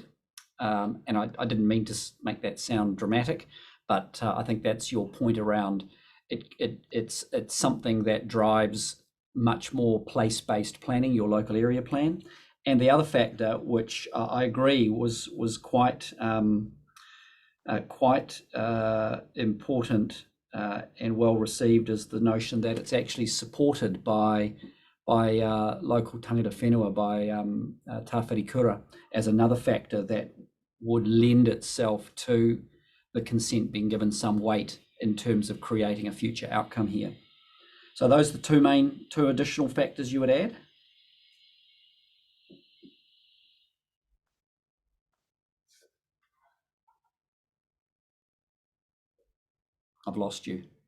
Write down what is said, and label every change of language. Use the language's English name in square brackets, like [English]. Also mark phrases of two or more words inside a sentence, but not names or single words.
[English] And I didn't mean to make that sound dramatic, but I think that's your point around it's something that drives much more place-based planning, your local area plan. And the other factor, which I agree was quite important and well received, is the notion that it's actually supported by local [Māori] tangata whenua, [English] by Tāwhiri Kura, as another factor that would lend itself to the consent being given some weight in terms of creating a future outcome here. So those are the two additional factors you would add? I've lost you.